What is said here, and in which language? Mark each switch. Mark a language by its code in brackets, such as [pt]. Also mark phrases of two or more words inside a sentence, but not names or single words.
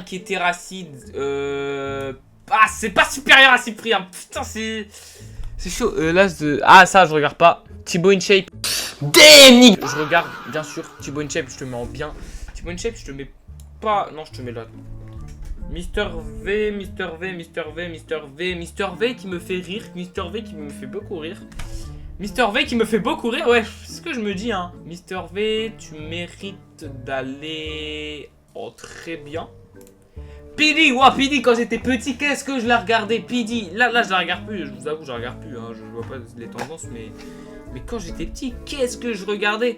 [fr] Ah, c'est pas supérieur à Cyprien. Putain, c'est chaud. L'as de. Ah, ça, je regarde pas. Thibaut InShape. Damn! Je regarde, bien sûr. Thibaut InShape, je te mets en bien. Thibaut InShape, je te mets pas. Non, je te mets là. Mister V, Mister V, Mister V, Mister V, Mister V qui me fait rire, Mister V qui me fait beaucoup rire. Mister V qui me fait beaucoup rire, ouais, c'est ce que je me dis, hein. Mister V, tu mérites d'aller... Oh, très bien. Pidi, ouais, Pidi, quand j'étais petit, qu'est-ce que je la regardais, Pidi. Là, je la regarde plus, je vous avoue, je la regarde plus, hein. Je vois pas les tendances, mais quand j'étais petit, qu'est-ce que je regardais.